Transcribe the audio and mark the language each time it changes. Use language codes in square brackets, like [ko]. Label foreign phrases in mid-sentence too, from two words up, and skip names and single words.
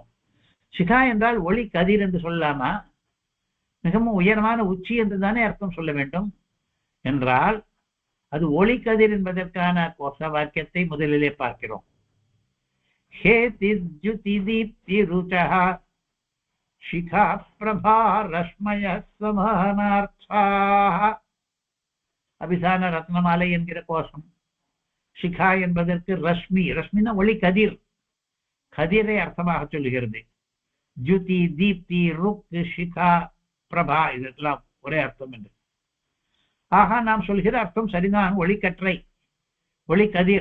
[ta] சிகா என்றால் ஒளி கதிர் என்று சொல்லலாமா? மிகவும் உயரமான உச்சி என்று தானே அர்த்தம் சொல்ல வேண்டும். என்றால் அது ஒளி கதிர் என்பதற்கான கோஷ வாக்கியத்தை முதலிலே பார்க்கிறோம். [sa] हे द्युति दीप्ति रुचः शिखा प्रभा रश्मय समानार्थाः. [ta] அபிதான ரத்னமாலை என்கிற கோஷம். சிகா என்பதற்கு ரஷ்மி, ரஷ்மினா ஒளி கதிர், கதிரை அர்த்தமாக சொல்லுகிறது. ஜுதி, தீப்தி, ருக், சிகா, பிரபா இதெல்லாம் ஒரே அர்த்தம் என்று. ஆக நாம் சொல்கிற அர்த்தம் சரிதான். ஒளிக்கற்றை, ஒளி கதிர்.